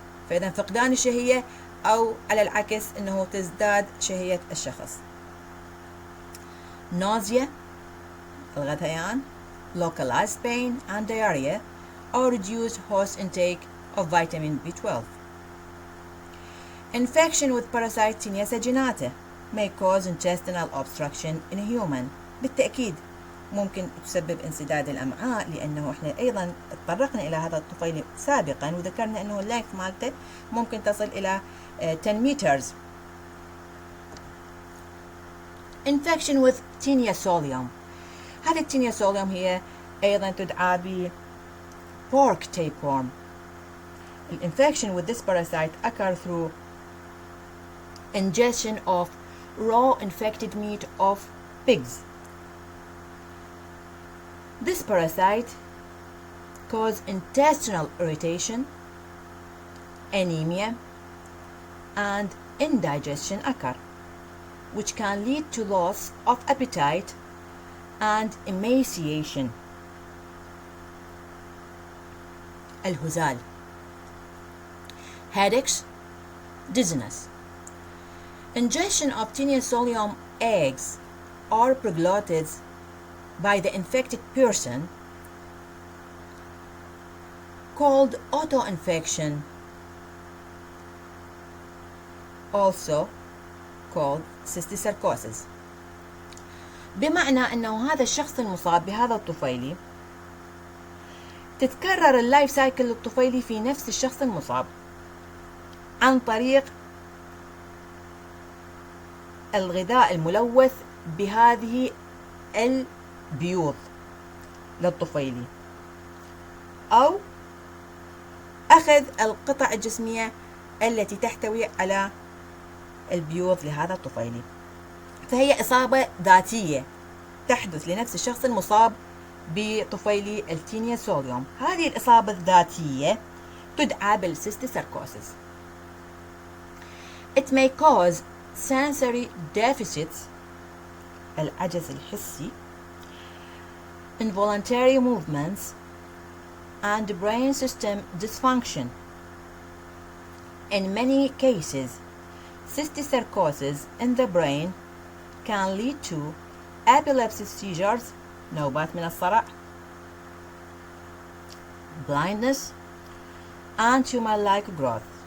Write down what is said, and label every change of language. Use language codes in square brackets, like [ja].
[ar] فإذا فقدان الشهية أو على العكس أنه تزداد شهية الشخص. [en] nausea, [ar] الغثيان, [en] localized pain and diarrhea, or reduced host intake of vitamin B12. Infection with parasite Taenia saginata may cause intestinal obstruction in a human. [ar] بالتأكيد ممكن تسبب انسداد الأمعاء، لأنه احنا أيضا تطرقنا إلى هذا الطفيل سابقا وذكرنا أنه اللينث مالته ممكن تصل إلى [en] 10 meters. Infection with Taenia solium. [ar] هذه التينيا سوليوم هي أيضا تدعى ب [en] pork tapeworm. The infection with this parasite occurs through ingestion of raw infected meat of pigs. This parasite causes intestinal irritation, anemia, and indigestion occur, which can lead to loss of appetite and emaciation. [ar] الهزال. [en] Headaches, dizziness. Ingestion of Taenia solium eggs or proglotids by the infected person, called autoinfection, also called cysticercosis. [ar] بمعنى أنه هذا الشخص المصاب بهذا الطفيلي تتكرر اللايف سايكل للطفيلي في نفس الشخص المصاب عن طريق الغذاء الملوث بهذه البيوض للطفيلي، أو أخذ القطع الجسمية التي تحتوي على البيوض لهذا الطفيلي. فهي إصابة ذاتية تحدث لنفس الشخص المصاب بطفيلي التينيا سوليوم. هذه الإصابة الذاتية تدعى بالسيستيساركوسيس. [en] It may cause sensory deficits, [ar] العجز الحسي, [en] involuntary movements, and brain system dysfunction. In many cases, cysticercosis in the brain can lead to epilepsy seizures, [ar] نوبات من الصرع, [en] blindness, and tumor-like growth.